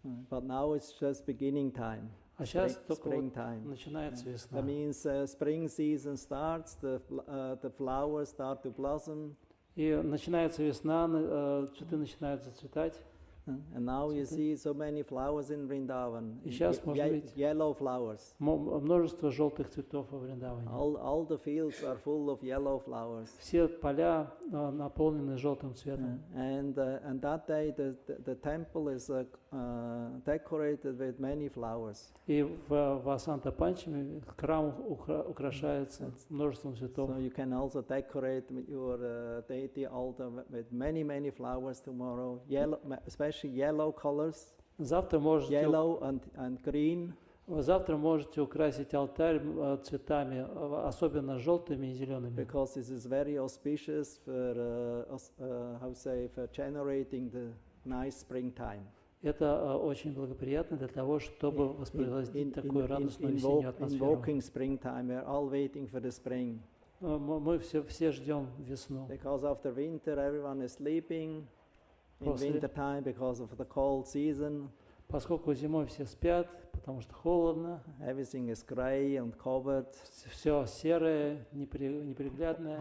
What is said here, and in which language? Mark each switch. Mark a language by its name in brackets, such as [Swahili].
[English] But now it's just beginning time. [Russian] А сейчас только вот [English] Springtime. [Russian] начинается весна. [English] That means spring season starts, the flowers start to blossom. [Russian] И начинается весна, цветы начинают зацветать. [English] And now you see so many flowers in Vrindavan. [Russian] И сейчас можно видеть [English] Yellow flowers. [Russian] множество желтых цветов во Вриндаване. [English] All the fields are full of yellow flowers. [Russian] Все поля наполнены желтым цветом. [English] And that day the temple is decorated with many flowers. [Russian] И в Васанта Панчами храм украшается множеством цветов. [English] So you can also decorate your deity altar with many flowers tomorrow. Yellow, especially yellow colors. [Russian] Завтра можете, [English] Yellow and green. [Russian] завтра можете украсить алтарь цветами, особенно желтыми и зелеными. [English] Because this is very auspicious for generating the nice springtime. [Russian] Это очень благоприятно для того, чтобы воспроизводить такую радостную весеннюю атмосферу. [English] Invoking springtime, we're all waiting for the spring. [Russian] Мы все ждем весну. [English] Because after winter, everyone is sleeping. In [Russian] После- [English] winter time, because of the cold season, [Russian] Поскольку зимой все спят, потому что холодно, [English] everything is gray and covered. [Russian] все серое, неприглядное,